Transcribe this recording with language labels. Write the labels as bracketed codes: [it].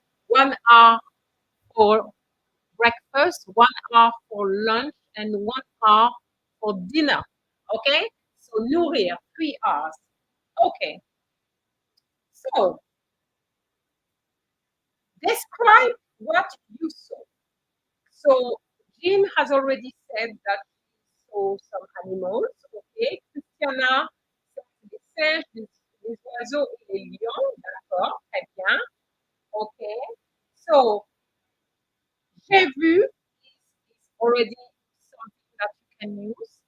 [en] 1 R for breakfast, 1 R for lunch, and 1 R for dinner. Okay? So nourrir, 3 R's. Okay. So describe what you saw. So Jean has already said that he saw some animals. Okay. [fr] Christiana, les singes, les oiseaux et les lions. D'accord. Très bien. Okay. [en] So [fr] j'ai vu [en] is already something that you can use.